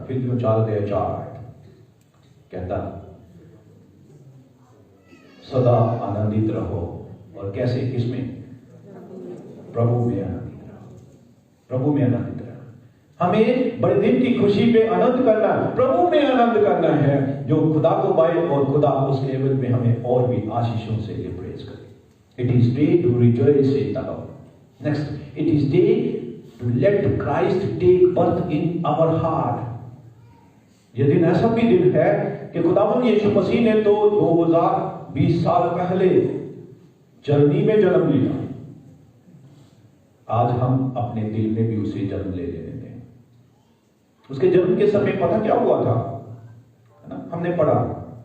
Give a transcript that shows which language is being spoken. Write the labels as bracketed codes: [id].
[hi] फिलिप्पियों 4:4 कहता, सदा आनंदित रहो। और कैसे? किसमें? प्रभु में आनंदित रहो। प्रभु में आनंदित रहो। हमें बड़े दिन की खुशी पे आनंद करना, प्रभु में आनंद करना है, जो खुदा को पाए और खुदा उसके एवज में हमें और भी आशीषों से प्रेज करे। [en] It is day to rejoice in the Lord. Next, it is day to let Christ take birth in our heart. [hi] यह दिन ऐसा भी दिन है कि खुदावंद यीशु मसीह ने तो 2020 साल पहले जर्नी में जन्म लिया। आज हम अपने दिल में भी उसे जन्म ले लेने दें। उसके जन्म के समय पता क्या हुआ था? है ना, हमने पढ़ा।